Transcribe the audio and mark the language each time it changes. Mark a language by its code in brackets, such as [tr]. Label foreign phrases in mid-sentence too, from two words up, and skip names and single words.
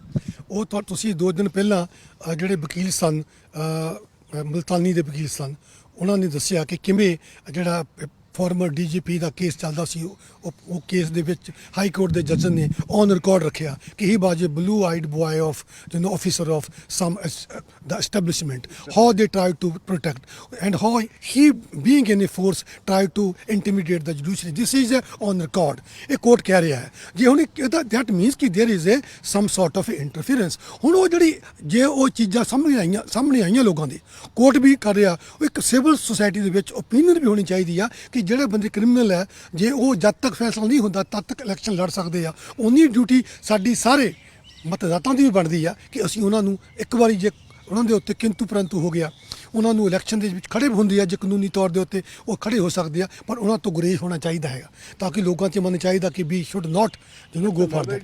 [pa] ਉਹ ਤੁਸੀਂ 2 ਦਿਨ ਪਹਿਲਾਂ ਜਿਹੜੇ ਵਕੀਲ ਸਨ, ਮੁਲਤਾਨੀ ਦੇ ਵਕੀਲ ਸਨ, ਉਹਨਾਂ ਨੇ ਦੱਸਿਆ ਕਿ ਕਿਵੇਂ ਜਿਹੜਾ [en] former DGP [pa] ਦਾ ਕੇਸ ਚੱਲਦਾ ਸੀ, ਉਹ ਕੇਸ ਦੇ ਵਿੱਚ [en] high court [pa] ਦੇ ਜੱਜ ਨੇ [en] on record [pa] ਰੱਖਿਆ ਕਿ [en] he was a blue eyed boy of officer of some the establishment, how they tried to protect and how he being in a force tried to intimidate the judiciary. This is on record. [pa] ਇਹ ਕੋਰਟ ਕਹਿ ਰਿਹਾ ਹੈ ਜੇ ਹੁਣ [en] that means [pa] ਕਿ [en] there is a some sort of interference। [pa] ਹੁਣ ਉਹ ਜਿਹੜੀ ਜੇ ਉਹ ਚੀਜ਼ਾਂ ਸਾਹਮਣੇ ਆਈਆਂ ਲੋਕਾਂ ਦੇ, ਕੋਰਟ ਵੀ ਕਰ ਰਿਹਾ, ਉਹ ਇੱਕ [en] civil society [pa] ਦੇ ਵਿੱਚ ਓਪੀਨੀਅਨ ਵੀ ਹੋਣੀ ਚਾਹੀਦੀ ਆ ਕਿ ਜਿਹੜੇ ਬੰਦੇ ਕ੍ਰਿਮੀਨਲ ਹੈ ਜੇ ਉਹ ਜਦ ਤੱਕ ਫੈਸਲਾ ਨਹੀਂ ਹੁੰਦਾ ਤਦ ਤੱਕ ਇਲੈਕਸ਼ਨ ਲੜ ਸਕਦੇ ਆ। ਉਨੀ ਡਿਊਟੀ ਸਾਡੀ ਸਾਰੇ ਮਤਦਾਤਾਂ ਦੀ ਵੀ ਬਣਦੀ ਆ ਕਿ ਅਸੀਂ ਉਹਨਾਂ ਨੂੰ ਇੱਕ ਵਾਰੀ ਜੇ ਉਹਨਾਂ ਦੇ ਉੱਤੇ ਕਿੰਤੂ ਪਰੰਤੂ ਹੋ ਗਿਆ, ਉਹਨਾਂ ਨੂੰ ਇਲੈਕਸ਼ਨ ਦੇ ਵਿੱਚ ਖੜੇ ਹੁੰਦੇ ਆ ਜੇ ਕਾਨੂੰਨੀ ਤੌਰ ਦੇ ਉੱਤੇ ਉਹ ਖੜੇ ਹੋ ਸਕਦੇ ਆ, ਪਰ ਉਹਨਾਂ ਤੋਂ ਗੁਰੇਜ਼ ਹੋਣਾ ਚਾਹੀਦਾ ਹੈਗਾ ਤਾਂ ਕਿ ਲੋਕਾਂ 'ਚ ਮਨ ਚਾਹੀਦਾ ਕਿ [en] we should not go for that.